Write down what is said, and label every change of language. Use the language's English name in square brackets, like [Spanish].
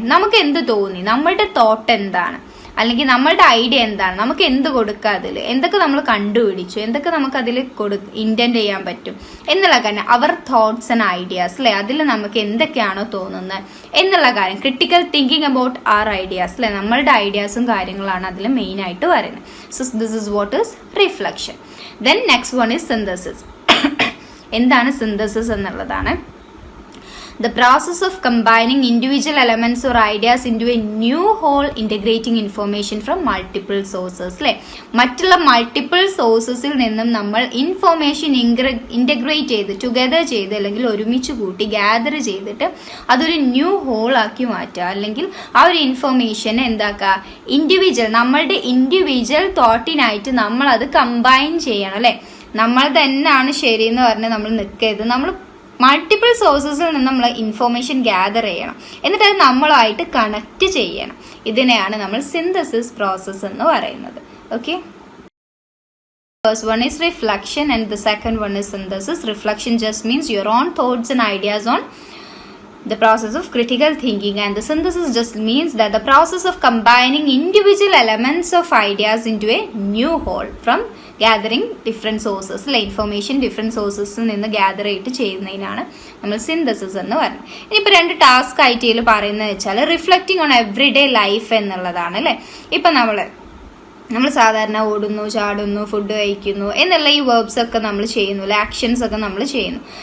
[Malayalam] നമുക്ക് എന്ത് തോന്നി, നമ്മളുടെ തോട്ട് എന്താണ്, അല്ലെങ്കിൽ നമ്മളുടെ ഐഡിയ എന്താണ്, നമുക്ക് എന്ത് കൊടുക്കുക, അതിൽ എന്തൊക്കെ നമ്മൾ കണ്ടുപിടിച്ചു, എന്തൊക്കെ നമുക്ക് അതിൽ ഇന്റന്റ് ചെയ്യാൻ പറ്റും എന്നുള്ള കാര്യം, അവർ തോട്ട്സ് ആൻഡ് ഐഡിയാസ് അല്ലെ. അതിൽ നമുക്ക് എന്തൊക്കെയാണോ തോന്നുന്നത് എന്നുള്ള കാര്യം, critical thinking about R ideas അല്ലെ, നമ്മളുടെ ഐഡിയാസും കാര്യങ്ങളാണ് അതിൽ മെയിൻ ആയിട്ട് പറയുന്നത്. [English] So this is what is reflection. Then next one is synthesis. [Malayalam] എന്താണ് സിന്തസിസ് എന്നുള്ളതാണ് [English] the process of combining individual elements or ideas into a new whole, integrating information from multiple sources അല്ലേ. [Malayalam] മറ്റുള്ള മൾട്ടിപ്പിൾ സോഴ്സസിൽ നിന്നും നമ്മൾ information integrate ചെയ്ത്, together ചെയ്ത്, അല്ലെങ്കിൽ ഒരുമിച്ച് കൂട്ടി ഗ്യാദർ ചെയ്തിട്ട് അതൊരു ന്യൂ ഹോൾ ആക്കി മാറ്റുക. അല്ലെങ്കിൽ ആ ഒരു ഇൻഫോർമേഷനെ എന്താക്കുക, നമ്മളുടെ ഇൻഡിവിജ്വൽ തോട്ടിനായിട്ട് നമ്മൾ അത് കമ്പൈൻ ചെയ്യണം അല്ലേ. നമ്മൾ തന്നെയാണ് ശരി എന്ന് പറഞ്ഞ് നമ്മൾ നിൽക്കരുത്. നമ്മൾ മൾട്ടിപ്പിൾ സോഴ്സസിൽ നിന്ന് നമ്മൾ ഇൻഫോർമേഷൻ ഗ്യാദർ ചെയ്യണം, എന്നിട്ട് അത് നമ്മളുമായിട്ട് കണക്ട് ചെയ്യണം. ഇതിനെയാണ് നമ്മൾ സിന്തസിസ് പ്രോസസ് എന്ന് പറയുന്നത്. [English] Okay, first one is reflection and the second one is synthesis. Reflection just means your own thoughts and ideas on the process of critical thinking, and the synthesis just means that the process of combining individual elements of ideas into a new whole from gathering different sources അല്ലെ. [Malayalam] Information different സോഴ്സസിൽ നിന്ന് gather ആയിട്ട് ചെയ്യുന്നതിനാണ് നമ്മൾ synthesis എന്ന് പറയുന്നത്. ഇനിയിപ്പോൾ 2 task ആയിട്ട് ഇതിൽ പറയുന്നത് വെച്ചാൽ [English] reflecting on every day life [Malayalam] എന്നുള്ളതാണ് അല്ലേ. ഇപ്പം നമ്മൾ സാധാരണ ഓടുന്നു, ചാടുന്നു, ഫുഡ് കഴിക്കുന്നു എന്നുള്ള ഈ വേർബ്സ് ഒക്കെ നമ്മൾ ചെയ്യുന്നു അല്ലെ, ആക്ഷൻസ് ഒക്കെ നമ്മൾ ചെയ്യുന്നു.